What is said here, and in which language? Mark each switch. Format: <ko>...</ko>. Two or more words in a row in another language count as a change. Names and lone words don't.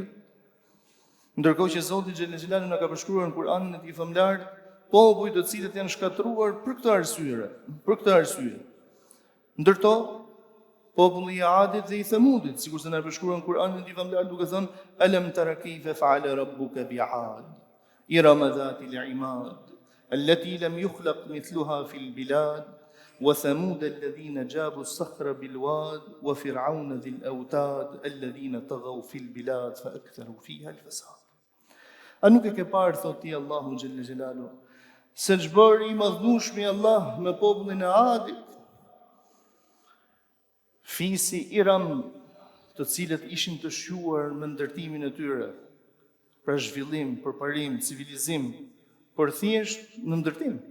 <sq>Ndërkohë që Zoti</sq> <ar>جل جلاله</ar> <sq>na ka përshkruar në Kur'anin e tij famlar popull të cilët janë shkatruar për këtë arsye. Ndërto populli i Adit dhe i Thamudit, sikur se na përshkruan në Kur'anin e tij famlar duke thënë</sq> <ar>ألم تر كيف فعل ربك بعاد إرم ذات العماد التي لم يخلق مثلها في البلاد وثمود الذين جابوا الصخر بالواد وفرعون ذي الأوتاد الذين طغوا في البلاد فأكثروا فيها الفساد.</ar> <sq>A nuk e ke parë, thot ti Allahu</sq> <ar>جل جلاله,</ar> <sq>se ç'bëri i madhnueshmi Allah me popullin e Adit? fisi Iran, të cilët ishin të shquar me ndërtimin e tyre, pra zhvillim, përparim, civilizim, por thjesht në ndërtim.</sq>